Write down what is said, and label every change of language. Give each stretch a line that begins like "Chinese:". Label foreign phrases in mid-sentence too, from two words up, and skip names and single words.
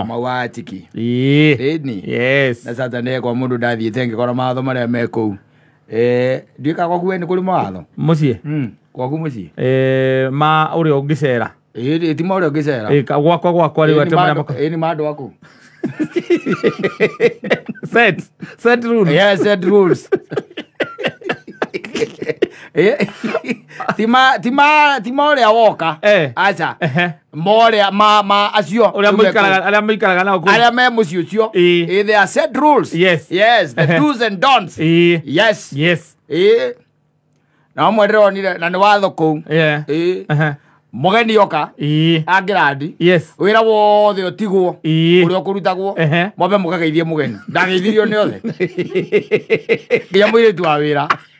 Kikuyu: Mawatiki. Yes. Na sasa kwa mũndũ ndathiĩte ngĩkora mawatho marĩa me kũu. Nduĩka gwaku we nĩ kũrĩ mawatho mũciĩ gwaku mũciĩ ma ũrĩa ũngĩcera ti ma ũrĩa ũngĩcera gwakwa rĩu atĩ marĩa nĩ ma andũ aku
English: set rules. Yes, set rules.
Kikuyu: Tima ũrĩa woka aca ma acio arĩa maikaraga nao arĩa me mũciĩ ũcio
English: they are set rules. Yes, the do's and don'ts.
Kikuyu: Yes. Na mweronire na nĩ watho kũu mũgeni yoka angĩrandi wĩra wothe ũtigwo ũrĩa ũkũrutagwo mwambe mũkageithie mũgeni ndageithirio nĩ othe nginya mũirĩtu wa wĩra